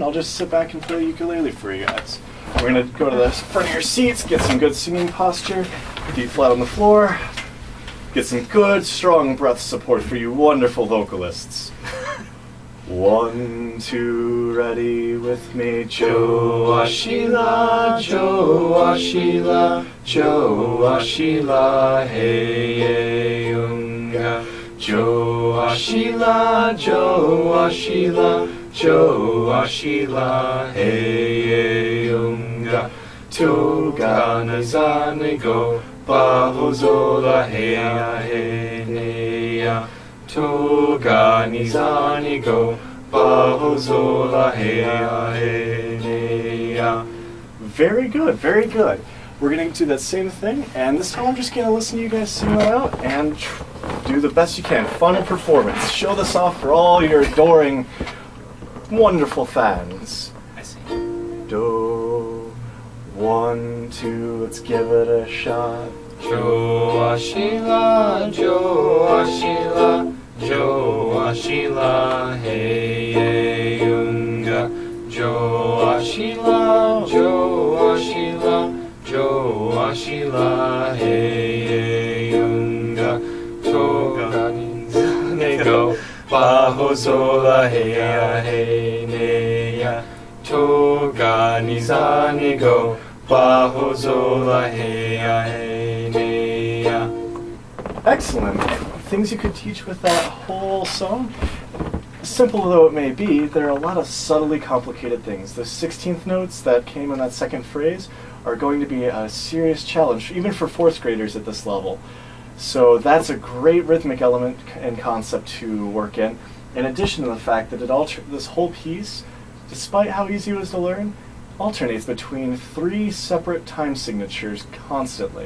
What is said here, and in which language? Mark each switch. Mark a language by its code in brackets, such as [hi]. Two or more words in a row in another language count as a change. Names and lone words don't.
[en] I'll just sit back and play the ukulele for you guys. We're going to go to the front of your seats, get some good singing posture, feet flat on the floor, get some good, strong breath support for you wonderful vocalists. 1, 2, ready with me. [zu] Jo ashila, jo ashila, jo ashila, hey unga. Jo ashila, jo ashila, jo ashila, hey unga. Toga nizani go, bahozora heya hey neya. Toga nizani go, bahozora heya hey neya. [en] Very good, very good. We're going to do that same thing, and this time I'm just going to listen to you guys sing that out and do the best you can. Final performance. Show this off for all your adoring, wonderful fans. I see. Do, 1, 2, let's give it a shot. [zu] Jo ashila, jo ashila, jo ashila, hey unga. Jo ashila, jo ashila, jo ashila, hey unga. Toga nizani go, bahozora heya hey neya. Toga nizani go, bahozora heya hey neya. [en] Excellent. Things you could teach with that whole song. Simple though it may be, there are a lot of subtly complicated things. The 16th notes that came in that second phrase are going to be a serious challenge, even for 4th graders at this level. So that's a great rhythmic element and concept to work in addition to the fact that this whole piece, despite how easy it was to learn, alternates between 3 separate time signatures constantly.